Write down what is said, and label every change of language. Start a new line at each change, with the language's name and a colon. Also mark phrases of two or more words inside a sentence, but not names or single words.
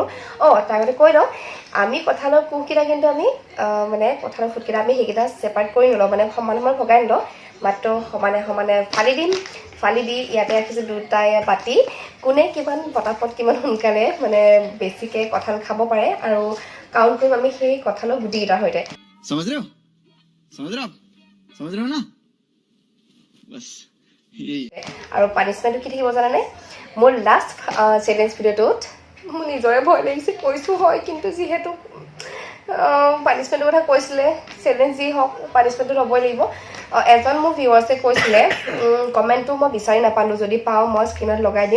Assamese: তাৰ আগতে কৈ লওঁ, আমি কঁঠালৰ কোহকেইটা কিন্তু আমি মানে কঁঠালৰ ফুটকেইটা আমি সেইকেইটা ছেপাৰেট কৰি নলওঁ, মানে সমান সমান ভগাই নলওঁ। মাত্ৰ সমানে সমানে ফালি দিম। ফালি দি ইয়াতে ৰাখিছোঁ দুটা বাতি। কোনে কিমান পটাপট কিমান সোনকালে মানে বেছিকৈ কঁঠাল খাব পাৰে আৰু কাউণ্ট কৰিম আমি সেই কঁঠালৰ গুটিকেইটাৰ সৈতে।
Hindi: समझ रहे हो ना बस यही।
Assamese: আৰু পানিছমেণ্টটো কি থাকিব জানানে? মোৰ
English: last challenge
Assamese: ভিডিঅ'টোত মোৰ নিজৰে ভয় লাগিছে, কৈছোঁ হয়, কিন্তু যিহেতু পানিছমেণ্টৰ কথা কৈছিলে, চেলেঞ্জ যি হওক পানিছমেণ্টটো ল'বই লাগিব। এজন মোৰ ভিউৱাৰ্ছে কৈছিলে, কমেণ্টটো মই বিচাৰি নাপালোঁ, যদি পাওঁ মই স্ক্ৰীণত লগাই দিম।